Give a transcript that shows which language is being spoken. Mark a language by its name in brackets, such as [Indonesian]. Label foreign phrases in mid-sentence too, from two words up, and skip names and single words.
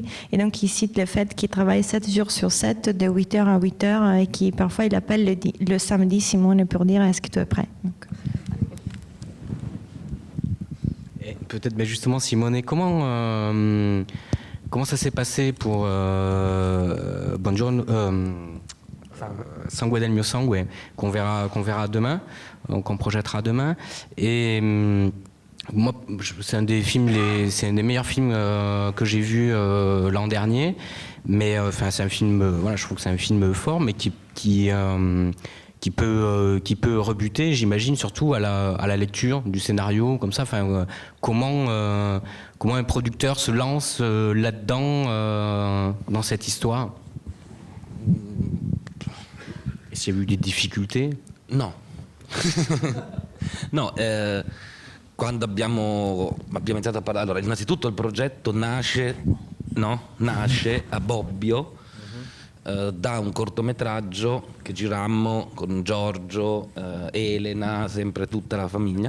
[French] Et donc, il cite le fait qu'il travaille 7 jours sur 7, de 8h à 8h, et qui parfois, il appelle le samedi Simone pour dire est-ce que tu es prêt. Donc. Et peut-être, mais justement, Simone, comment ça s'est passé pour Buongiorno, Sangue del mio sangue, qu'on verra demain, qu'on projettera demain. Et moi, c'est un des meilleurs films que j'ai vu l'an dernier. Mais c'est un film, voilà, je trouve que c'est un film fort, mais qui peut rebuter, j'imagine, surtout à la lecture du scénario, comme ça. Comment un producteur se lance là-dedans, dans cette histoire? Est-ce qu'il y a eu des difficultés? [Italian] No. No, quando abbiamo iniziato a parlare, allora innanzitutto il progetto nasce a Bobbio da un cortometraggio che girammo con Giorgio, Elena, sempre tutta la famiglia.